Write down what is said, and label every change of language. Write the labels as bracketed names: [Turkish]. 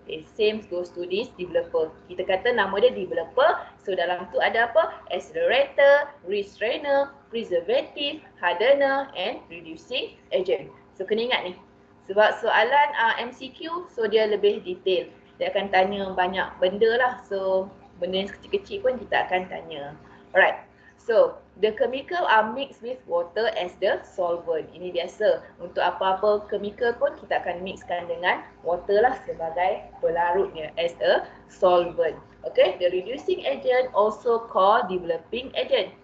[English] Okay, same goes to this developer. [Malay] Kita kata nama dia developer. So dalam tu ada apa? Accelerator, restrainer, preservative, hardener and reducing agent. So kena ingat ni. Sebab soalan MCQ, so dia lebih detail. Dia akan tanya banyak benda lah. So benda yang kecil-kecil pun kita akan tanya. [English] Alright. So, the chemical are mixed with water as the solvent. [Malay] Ini biasa. Untuk apa-apa chemical pun kita akan mixkan dengan water lah sebagai pelarutnya as a solvent. [English] Okay, the reducing agent also called developing agent.